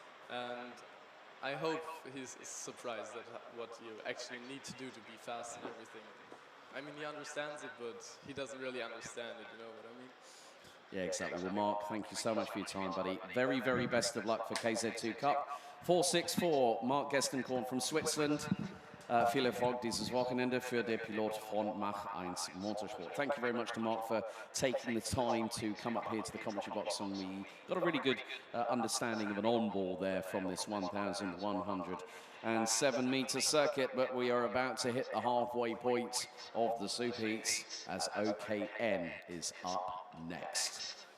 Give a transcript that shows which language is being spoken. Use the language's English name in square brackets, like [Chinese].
[English] And I hope he's surprised at what you actually need to do to be fast and everything. I mean, he understands it, but he doesn't really understand it, you know what I mean? Yeah, exactly. Well, Mark, thank you so much for your time, buddy. Very, very best of luck for KZ2 Cup. 464, Mark Gestenkorn from Switzerland. [German] viel Erfolg dieses Wochenende für der Pilot von Mach 1 Motorsport. [English] Thank you very much to Mark for taking the time to come up here to the commentary box, and we got a really good understanding of an on-ball there from this 1,107-meter circuit, but we are about to hit the halfway point of the Superheats as OKN is up next.